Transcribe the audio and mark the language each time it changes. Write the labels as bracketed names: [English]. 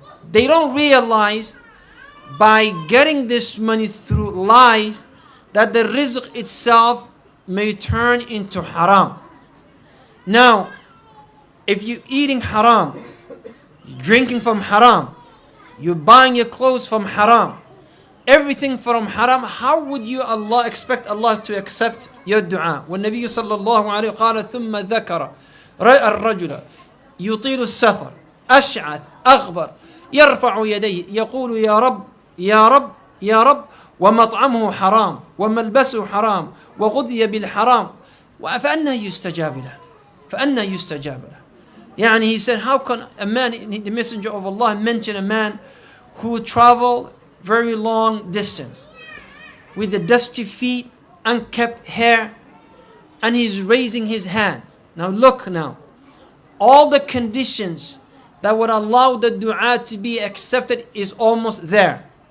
[English] They don't realize by getting this money through lies that the rizq itself may turn into haram. Now, if you're eating haram, you're drinking from haram, you're buying your clothes from haram, everything from haram, how would you expect Allah to accept your dua? [Arabic] والنبي صلى الله عليه قال ثم ذكر الرجل يطيل السفر أشعث أغبر يرفع يديه يقول يا رب يا رب يا رب ومطعمه حرام وملبسه حرام وغذي بالحرام فأنا يستجاب له فأنا يستجاب له. [English] يعني he said, how can a man, the messenger of Allah mentioned a man who traveled very long distance with the dusty feet, unkempt hair, and he's raising his hand. Now look now, all the conditions that would allow the dua to be accepted is almost there.